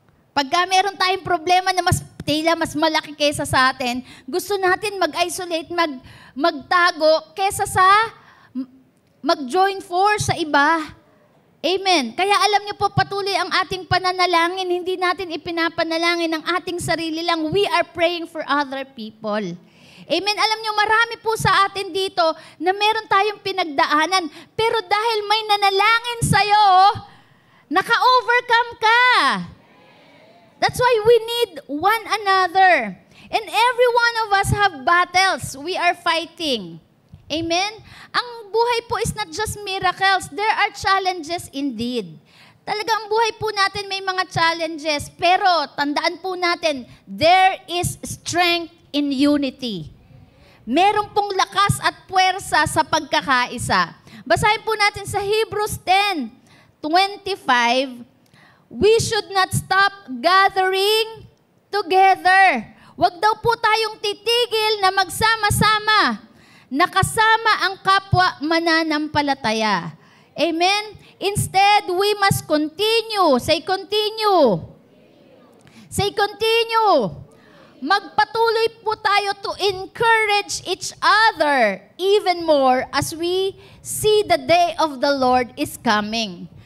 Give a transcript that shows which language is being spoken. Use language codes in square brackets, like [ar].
[tl] Pagka meron tayong problema na mas malaki kaysa sa atin, gusto natin mag-isolate, magtago, kaysa sa mag-join force sa iba. Amen. Kaya alam niyo po, patuloy ang ating pananalangin. Hindi natin ipinapanalangin ang ating sarili lang. [en] We are praying for other people. [tl] Amen. Alam niyo, marami po sa atin dito na meron tayong pinagdaanan. Pero dahil may nanalangin sa'yo, naka-overcome ka. [en] That's why we need one another. And every one of us have battles we are fighting. Amen? [tl] Ang buhay po [en] is not just miracles. There are challenges indeed. [tl] Talaga ang buhay po natin may mga challenges. Pero tandaan po natin, [en] there is strength in unity. [tl] Meron pong lakas at puwersa sa pagkakaisa. Basahin po natin sa Hebrews 10:25. [en] We should not stop gathering together. [tl] Huwag daw po tayong titigil na magsama-sama. Nakasama ang kapwa mananampalataya. [en] Amen? Instead, we must continue. Say continue. Say continue. [tl] Magpatuloy po tayo [en] to encourage each other even more as we see the day of the Lord is coming.